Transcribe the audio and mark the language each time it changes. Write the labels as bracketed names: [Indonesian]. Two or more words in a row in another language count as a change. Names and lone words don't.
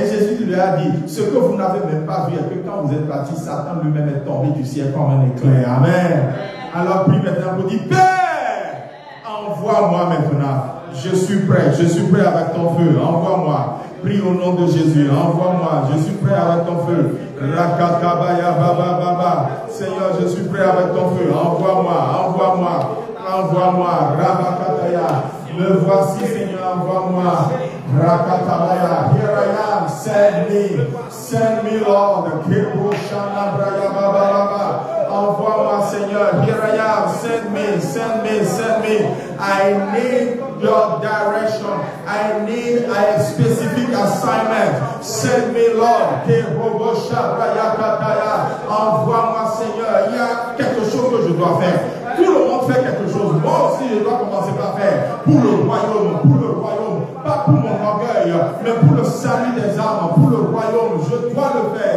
[French] Et Jésus lui a dit, ce que vous n'avez même pas vu, est que quand vous êtes partis, Satan lui-même est tombé du ciel comme un éclair. Amen. Alors prie maintenant pour dire, Père, envoie-moi maintenant. Je suis prêt avec ton feu. Envoie-moi. Prie au nom de Jésus. Envoie-moi. Je suis prêt avec ton feu. Rakatabaya baba baba. Seigneur, je suis prêt avec ton feu. Envoie-moi. Rabakataya. Me voici, Seigneur, envoie-moi. [English] Rakatabaya. Here I am. Send me, Lord. Kebo shana braya baba baba. [French] Envoie-moi, Seigneur. [English] Here I am. Send me. I need your direction. I need a specific assignment. Send me, Lord. [French] Envoie-moi, Seigneur. Il y a quelque chose que je dois faire. Tout le monde fait quelque chose. Moi aussi, je dois commencer par faire. Pour le royaume. Pas pour mon orgueil, mais pour le salut des âmes. Pour le royaume. Je dois le faire.